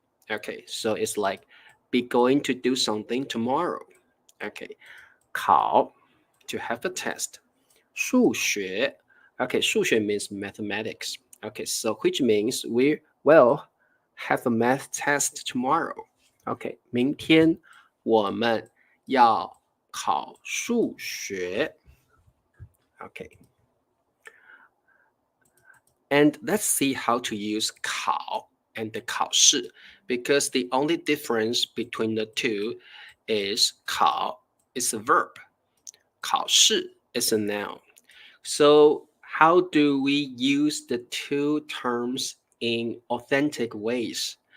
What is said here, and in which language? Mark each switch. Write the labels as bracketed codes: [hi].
[en] Okay, so it's like be going to do something tomorrow. Okay, 考 to have a test. 数学 Okay, 数学 means mathematics. Okay, so which means we will have a math test tomorrow. [zh] Okay, 明天我们要考数学 Okay. [en] And let's see how to use 考 and the 考试, because the only difference between the two is 考 is a verb. 考试 is a noun. So how do we use the two terms in authentic ways?